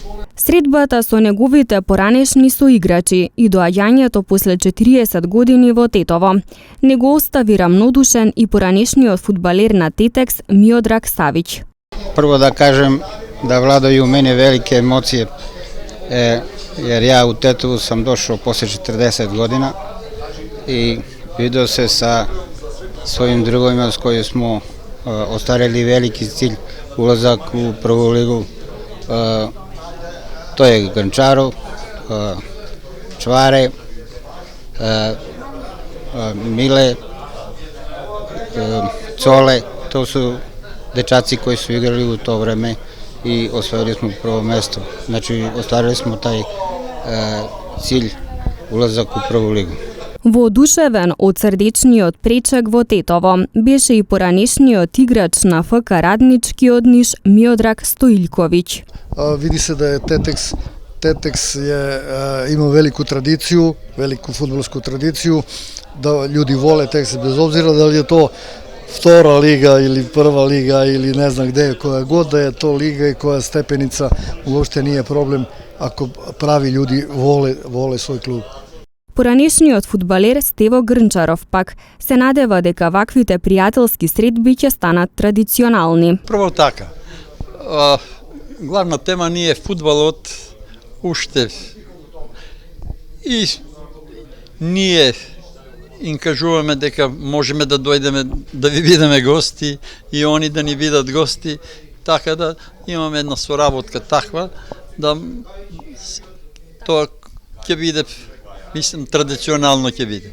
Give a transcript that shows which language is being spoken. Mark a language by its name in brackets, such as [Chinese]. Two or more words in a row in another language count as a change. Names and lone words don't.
[Macedonian] Средбата со неговите поранешни соиграчи и доаѓањето после 40 години во Тетово не го остави рамнодушен и поранешниот фудбалер на Тетекс Миодраг Савиќ. [Serbian] Прво да кажем да владају мене велики емоции, jer ja u Tetovu sam došao posle 40 godina i video se sa svojim drugovima s kojim smo ostvarili veliki cilj, ulazak u prvu ligu. To je Grnčarov, Čvare, Mile, Cole, to su dečaci koji su igrali u to vreme i osvojili smo prvo mesto. Znači, ostvarili smo taj cilj, ulazak u prvu ligu. [Macedonian] Воодушевен од срдечниот пречек во Тетово беше и поранешниот играч на ФК Радничкиот Ниш Миодраг Стоилковиќ. [Serbian] Види се да е Тетекс има велику традицiju, велику фудбалску традицiju, да људи воле Тетекс без обзира дали е то втора лига или прва лига или не знам где, која год да е то лига и која степеница, уопште nije problem ако прави људи воле свој клуб. [Macedonian] Поранешниот фудбалер Стево Грнчаров пак се надева дека ваквите пријателски средби ќе станат традиционални. Прво така, главна тема ни е фудбалот уште и ние им кажуваме дека можеме да дојдеме да ви видиме гости и они да ни видат гости, така да имаме една соработка таква да тоа ќе биде, мислам, традиционално ќе биде.